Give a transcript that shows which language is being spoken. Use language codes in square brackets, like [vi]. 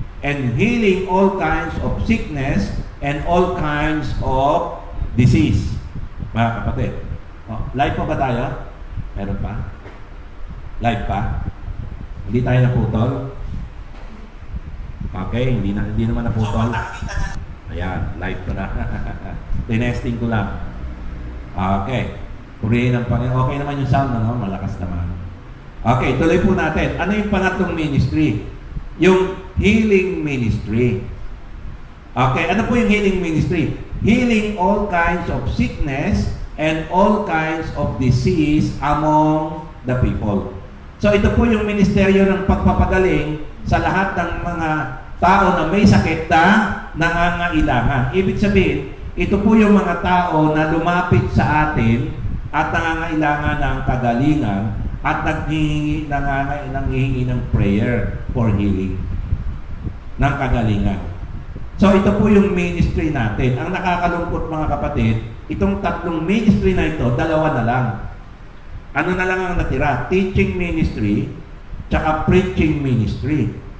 [en] and healing all kinds of sickness and all kinds of disease. [tl] Mga kapatid, live pa ba tayo? Meron pa? Live pa? Hindi tayo naputol? Okay, hindi naman naputol. Ayan, live ko na. Tinesting ko lang. Okay. Purihin ng Panginoon. Okay naman yung sound, no? Malakas naman. Okay, tuloy po natin. Ano yung pangatlong ministry? Yung healing ministry. Okay, ano po yung healing ministry? [en] Healing all kinds of sickness and all kinds of disease among the people. [tl] So ito po yung ministeryo ng pagpapagaling sa lahat ng mga tao na may sakit na nangangailangan. Ibig sabihin, ito po yung mga tao na lumapit sa atin at nangangailangan ng kagalingan at nanghihingi ng [en] prayer for healing [tl] ng kagalingan. So ito po yung ministry natin. Ang nakakalungkot mga kapatid, itong tatlong ministry na ito, dalawa na lang. Ano na lang ang natira? [en] Teaching ministry tsaka preaching ministry.